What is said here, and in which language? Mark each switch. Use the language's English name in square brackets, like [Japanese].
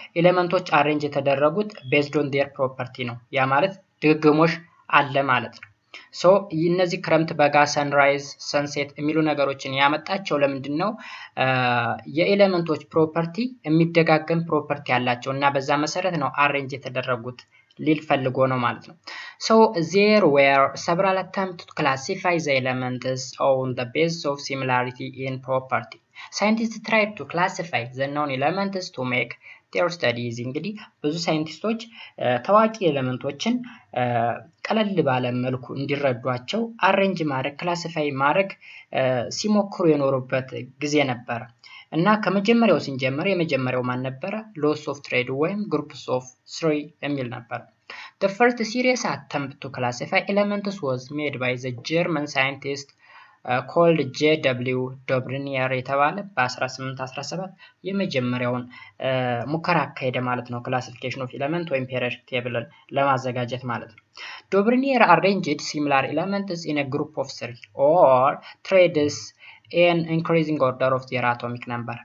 [Amharic] ኤሌመንቶች አሬንጅ የተደረጉት ቤዝድ ኦን ዴር ፕሮፐርቲ ነው። ያ ማለት ድግግሞሽ አለ ማለት ነው። እነዚህ ክረምት፣ በጋ፣ ሰንራይዝ፣ ሰንሴት የሚሉ ነገሮችን ያመጣቸው ለምንድን ነው? የኤሌመንቶች ፕሮፐርቲ የሚደጋገም ፕሮፐርቲ ያላቸው እና በዛ መሰረት ነው አሬንጅ የተደረጉት ሊል ፈልጎ ነው ማለት ነው። [English] there were several attempts to classify the elements on the basis of similarity in property. Scientists tried to classify the known elements to make their studies. [Amharic] እንግዲህ ብዙ ሳይንቲስቶች ታዋቂ ኤሌመንቶችን ቀለል ባለ መልኩ እንዲረዷቸው አሬንጅ ማድረግ ክላሲፋይ ማድረግ ሲሞክሩ የኖሩበት ጊዜ ነበር እና ከመጀመሪያው ስንጀምር የመጀመሪያው ማን ነበር? ሎስ ኦፍ ትሬድ ወይም ግሩፕስ ኦፍ 3 የሚል ነበር። [English] The first serious attempt to classify elements was made by the German scientist called J.W. [Amharic] ዶብሪኒየር የተባለ በ1817 የመጀመሪያውን ሙከራ አካሄደ ማለት ነው። ክላሲፊኬሽን ኦፍ ኤሌመንት ወይም ፔሪዮዲክ ቴብልን ለማዘጋጀት ማለት ነው። ዶብሪኒየር [English] arranged similar elements in a group of 3 or threads in increasing order of their atomic number.